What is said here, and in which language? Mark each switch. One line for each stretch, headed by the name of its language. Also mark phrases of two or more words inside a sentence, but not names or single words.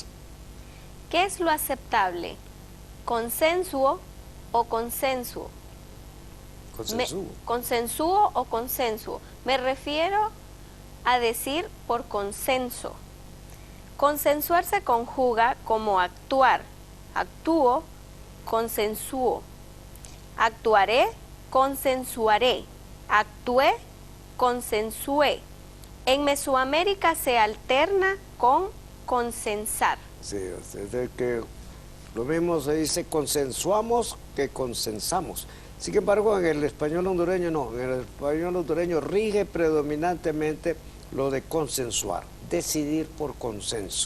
Spanish: ¿Qué es lo aceptable? ¿Consensuo o consensuo? ¿Consensuo o consensuo? Me refiero a decir por consenso. Consensuar se conjuga como actuar. Actúo, consensuo. Actuaré, consensuaré. Actué, consensué. En Mesoamérica se alterna con consensar. Sí, es de que lo mismo se dice consensuamos que consensamos. Sin embargo, en el español hondureño no. En el español hondureño rige predominantemente lo de consensuar, decidir por consenso.